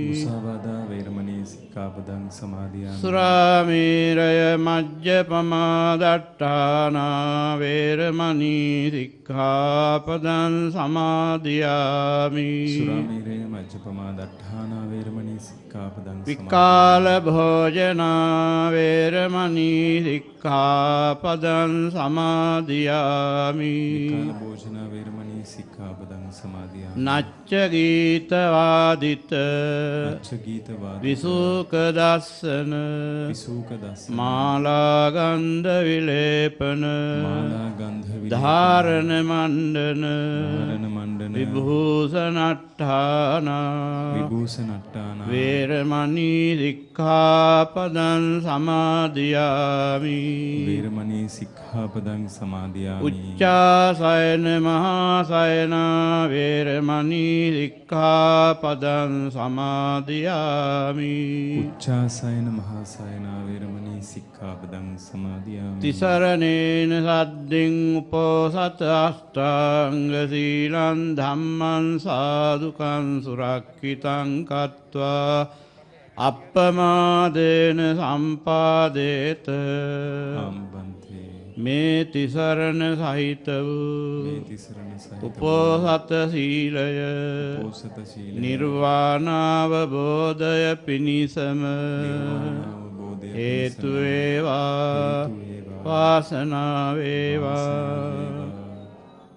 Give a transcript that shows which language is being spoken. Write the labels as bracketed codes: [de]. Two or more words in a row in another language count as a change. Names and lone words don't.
[pi] සුරාමේරය මජ්ජපමා දට්ඨානා වේරමණී සික්ඛාපදං සමාදියාමි. විකාල භෝජනා වේරමණී සික්ඛාපදං සමාදියාමි. නච්ච ගීත වාදිත විසුක දස්සන මාලා ගන්ධ විලේපන ධාරණ මණ්ඩන විභූෂණට්ඨාන වේරමණී සික්ඛාපදං සමාදියාමි. උච්චාසයන මහාසයන වේරමණී සික්ඛාපදං සමාදියාමි. තිසරණේන සද්දින් උපෝසත අෂ්ටාංග සීලං ධම්මං සාදුකං සුරක්ඛිතං කତ୍වා අප්පමාදේන සම්පාදේත. [si] මේ තිසරණ සහිත වූ උපෝසත සීලය නිර්වාණාවබෝධය පිණිසම හේතු වේවා වාසනාව වේවා.